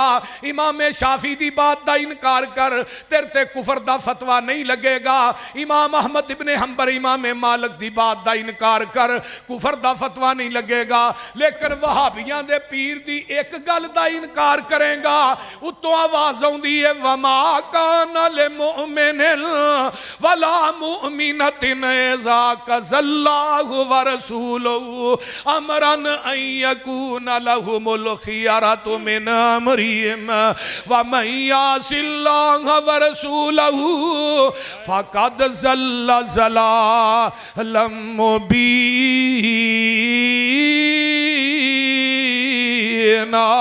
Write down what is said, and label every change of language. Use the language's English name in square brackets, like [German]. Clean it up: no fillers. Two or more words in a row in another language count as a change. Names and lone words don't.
[Punjabi] امام شافعی دی بات دا انکار کر، تیرے تے کفر دا فتویٰ نہیں لگے گا. امام احمد ابن حنبل امام مالک دی بات دا انکار کر، کفر دا فتویٰ نہیں لگے گا. لیکن وہابیاں دے پیر دی ایک گل دا انکار کرے گا, اُتوں آواز آؤندی ہے [Arabic] وما كان لمؤمن ولا مؤمنة إذا قضى الله ورسوله أمرا أن يكون لهم الخيرة من أمرهم ومن يعص الله ورسوله فقد ضل ضلالا مبينا.